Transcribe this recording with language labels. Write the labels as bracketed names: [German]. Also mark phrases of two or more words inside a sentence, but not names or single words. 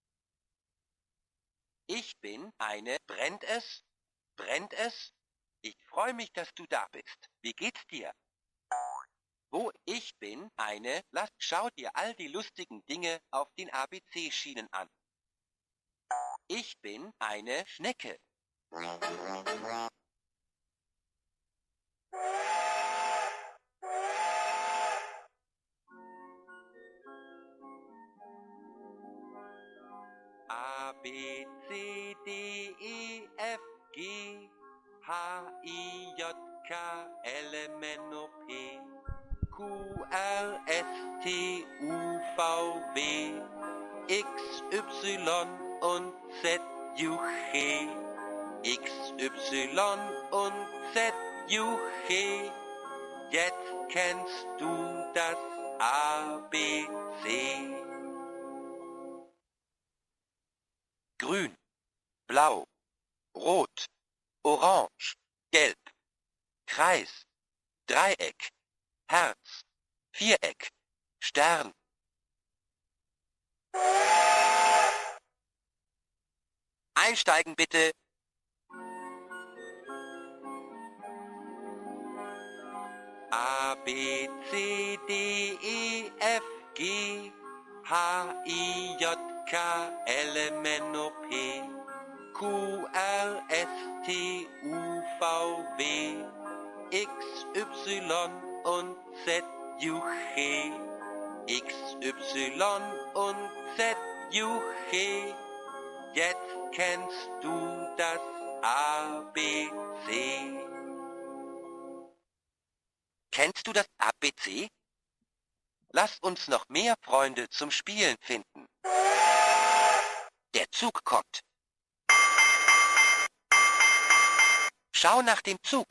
[German] Ich bin eine. Brennt es? Brennt es? Ich freue mich, dass du da bist. Wie geht's dir? Wo ich bin eine. Schau dir all die lustigen Dinge auf den ABC-Schienen an. Ich bin eine Schnecke. A, B, C, D, E, F, G, H, I, J, K, L, M, N, O, P, Q, R, S, T, U, V, W, X, Y und Z, U, G. X, Y und Z, U, G. Jetzt kennst du das ABC. Grün, blau, rot, orange, gelb, Kreis, Dreieck, Herz, Viereck, Stern. Einsteigen bitte. A, B, C, D, E, F, G, H, I, J, K, L, M, N, O, P, Q, R, S, T, U, V, W, X, Y und Z, U, G. X, Y und Z, U, G. Jetzt kennst du das ABC. Kennst du das ABC? Lass uns noch mehr Freunde zum Spielen finden. Der Zug kommt. Schau nach dem Zug.